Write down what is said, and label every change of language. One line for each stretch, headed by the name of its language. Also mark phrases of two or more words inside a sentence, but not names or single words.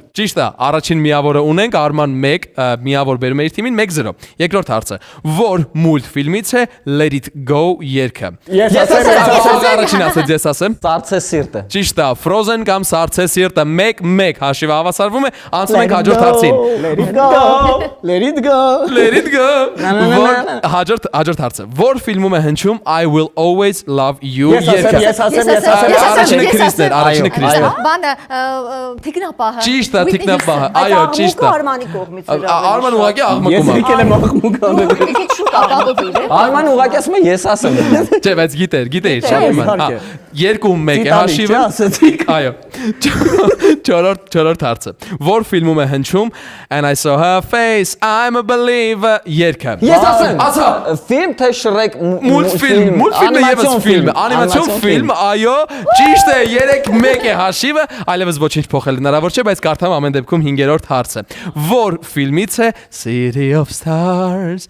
Armenian: Ճիշտ է, առաջին միավորը ունենք, Արման 1 միավոր բերում է իր թիմին 1-0։ Երկրորդ հարցը. որ մուլտֆիլմից է Let It Go երգը։ Ես ասեմ։ Առաջին ասած ես ասեմ։ Սարցե սիրտը։ Ճիշտ է, Frozen կամ Սարցե սիրտը 1-1 հաշիվը հավասարվում է, անցնում ենք հաջորդ հարցին։
English: Let it go, let it go։ Let it go։
Armenian: Հաջորդ հարցը. որ ֆիլմում է հնչում I Will Always Love You երգը։ Ես ասեմ։ Առաջինը Քրիսն էր, առաջինը Քրիսն է։ Բանը թիկնապահը։ Ճիշտ է, թիկնապահը։ Այո, ճիշտ է։ Արմանի կողմից էր։ Արման ուղղակի աղմկում Ես է։ եկել եմ աղմուկ անել։ Քիչ շուտ ապահովիր։ Արման ուղղակի ասում է ես ասեմ։ Չէ, բայց գիտեր, չէ՞։ իհարկե։ 2-1 է հաշիվը։ Այո։ Չորրորդ հարցը։ Որ ֆիլմում է հնչում And I saw her face, I'm a believer երգը։ Ես ասեմ։ Ասա։ Ֆիլմ թե Շրեք Մուլտֆիլմը եւս ֆիլմ, անիմացիոն ֆիլմ, այո, ճիշտ է, 3-1 է հաշիվը, այլևս ոչինչ փոխել հնարավոր չէ, բայց կարդամ ամեն դեպքում 5-րդ հարցը։ Որ ֆիլմից է City of Stars։